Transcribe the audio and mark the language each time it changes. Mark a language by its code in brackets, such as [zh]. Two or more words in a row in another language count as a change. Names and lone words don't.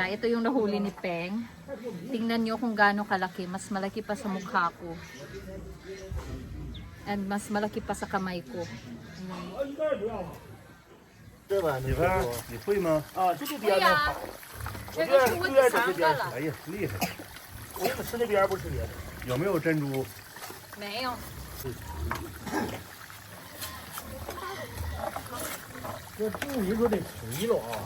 [tl] Ito yung nahuli ni Peng. Tingnan nyo kung gaano kalaki. Mas malaki pa sa mukha ko. And mas malaki pa sa kamay ko. [zh] 这碗你看你会吗？啊，就这边呢。这个是我第三个了。哎呀，厉害！我给你吃那边，不吃别的。有没有珍珠？没有。这肚里可得垂了啊！